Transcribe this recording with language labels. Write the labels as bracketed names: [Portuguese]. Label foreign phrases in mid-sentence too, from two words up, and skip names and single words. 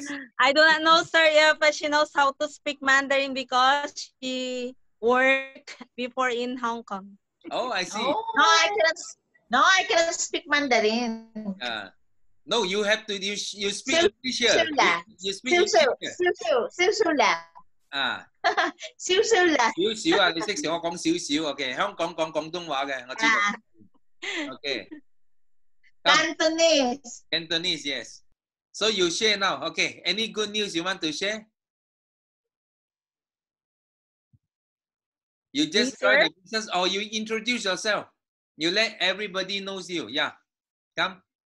[English] I do not know, sir, if she knows how to speak Mandarin because she worked before in Hong Kong. Oh, I see. No, I cannot speak Mandarin. No, you have to. You speak English here. You speak English here. [Cantonese] 少少啦。你識我講少少 ，OK。香港講廣東話嘅，我知道。OK。 [English] Cantonese, yes. So you share now, okay. Any good news you want to share? You just join the business or you introduce yourself. You let everybody knows you. Yeah. Come.